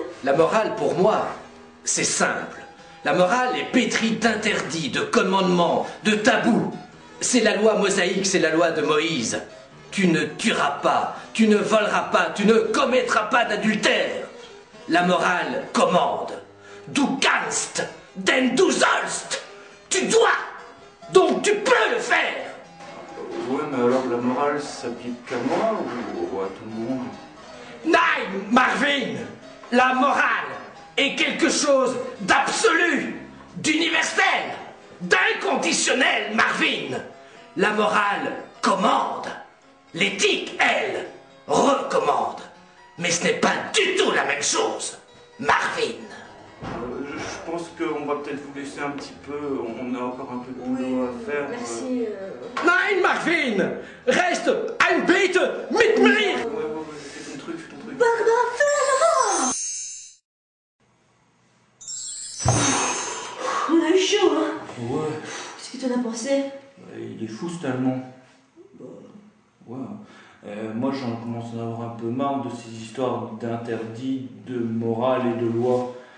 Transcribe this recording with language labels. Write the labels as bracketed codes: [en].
[fr] La morale, pour moi, c'est simple. La morale est pétrie d'interdits, de commandements, de tabous. C'est la loi mosaïque, c'est la loi de Moïse. Tu ne tueras pas, tu ne voleras pas, tu ne commettras pas d'adultère. La morale commande. [de] Du kannst, denn du sollst. [fr] Tu dois, donc tu peux le faire. Ouais, mais alors la morale s'applique qu'à moi ou à tout le monde? [de] Nein, [fr] Marvin, la morale est quelque chose d'absolu, d'universel, d'inconditionnel, Marvin. La morale commande. L'éthique, elle, recommande. Mais ce n'est pas du tout la même chose, Marvin. Je pense qu'on va peut-être vous laisser un petit peu. On a encore un peu de boulot à faire. Merci. [de] Nein, Marvin, [fr] reste [de] ein bitte mit mir. [fr] Ouais, fais ton truc, fais ton truc. Baba Philosopha! On a eu chaud, hein? Ouais, Qu'est-ce que t'en as pensé? il est fou cet Allemand. Ouais. Moi j'en commence à avoir un peu marre de ces histoires d'interdits, de morale et de loi.